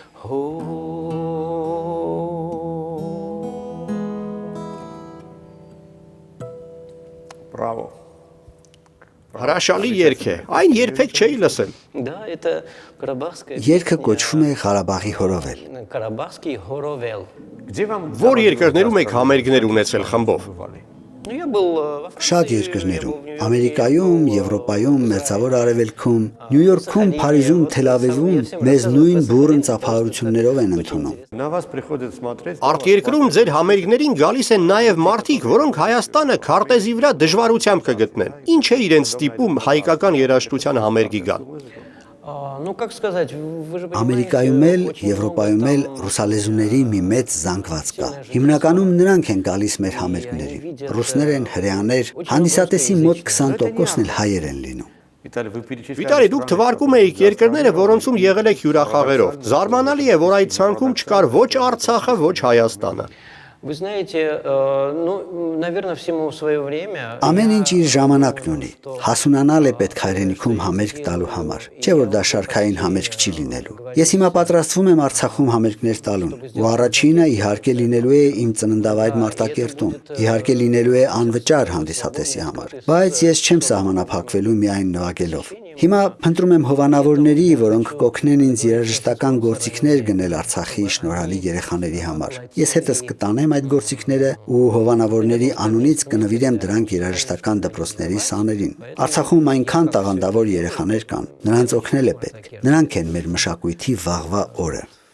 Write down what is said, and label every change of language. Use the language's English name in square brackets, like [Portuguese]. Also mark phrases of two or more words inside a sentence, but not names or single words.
[Armenian] Բրավո։ Հրաշալի երգ է։ Այն երբեք չէի լսել։ [Russian] Да, это Карабахская [Armenian] Երգը կոչվում է Ղարաբաղի հորովել։ [Russian] Карабахский хоровел. [Armenian] Որ երկրներում եք համերգներ ունեցել խմբով։ [Russian] Ну, я был во [Armenian] Շատ երկրներում, Ամերիկայում, Եվրոպայում, Մերձավոր Արևելքում, Նյու Յորքում, Փարիզում, Թել Ավիվում մեզ նույն բուրըն ծափահարություններով են ընդունում։ Արտերկրում ձեր համերգներին գալիս են նաև մարդիկ, որոնք Հայաստանը քարտեզի վրա դժվարությամբ կգտնեն։ Ինչ է իրենց ստիպում հայկական երաժշտության համերգի գալ։ [Russian] Ну, как сказать, вы же [Armenian] Ամերիկայում էլ, Եվրոպայում էլ ռուսալեզուների մի մեծ զանգված կա։ Հիմնականում նրանք են գալիս մեր համերգներին։ Ռուսներ են, հրեաներ, հանդիսատեսի մոտ 20%-ն էլ հայեր են լինում։ Վիտալի, դուք թվարկում էիք երկրները, որոնցում եղել եք հյուրախաղերով։ Զարմանալի է, որ այդ ցանկում չկար ոչ Արցախը, ոչ Հայաստանը։ [Russian] Вы знаете, ну, наверное, всему свое время. [Armenian] Ամեն ինչ իր ժամանակն ունի։ Հասունանալ է պետք հայրենիքում համերգ տալու համար, չէ որ դա շարքային համերգ չի լինելու։ Ես հիմա պատրաստվում եմ Արցախում համերգներ տալուն, ու առաջինը իհարկե լինելու է իմ ծննդավայր Մարտակերտում։ Իհարկե լինելու է անվճար հանդիսատեսի համար, բայց ես չեմ սահմանափակվելու միայն նվագելով։ Հիմա փնտրում եմ հովանավորների, որոնք կօգնեն ինձ երաժշտական գործիքներ գնել Արցախի շնորհալի երեխաների համար։ Ես հետս կտանեմ այդ գործիքները ու հովանավորների անունից կնվիրեմ դրանք երաժշտական դպրոցների սաներին։ Արցախում այնքան տաղանդավոր երեխաներ կան, նրանց օգնել է պետք։ Նրանք են մեր մշակույթի վաղվա օրը։